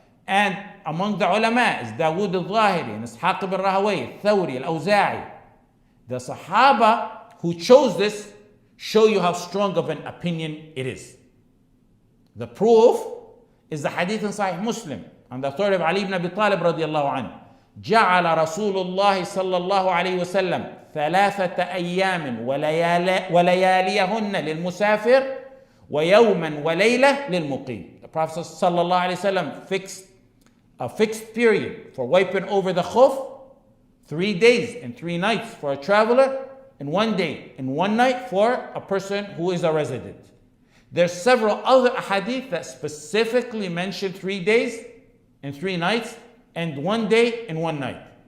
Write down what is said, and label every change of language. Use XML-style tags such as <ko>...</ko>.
<en>And among the ulama is Dawood al-Zahiri, and Ishaq ibn Rahawayh, Thawri, Al-Awza'i. The Sahaba who chose this show you how strong of an opinion it is. The proof is the hadith in Sahih Muslim on the authority of Ali ibn Abi Talib radiallahu anhu.</en> <ar>جعل رسول الله صلى الله عليه وسلم 3 أيام ولياليهن للمسافر ويوما وليلة للمقيم.</ar> <en>The Prophet صلى الله عليه وسلم fixed a fixed period for wiping over the khuf, 3 days and 3 nights for a traveler, and 1 day and 1 night for a person who is a resident. There's several other ahadith that specifically mention 3 days and 3 nights and 1 day and 1 night.</en>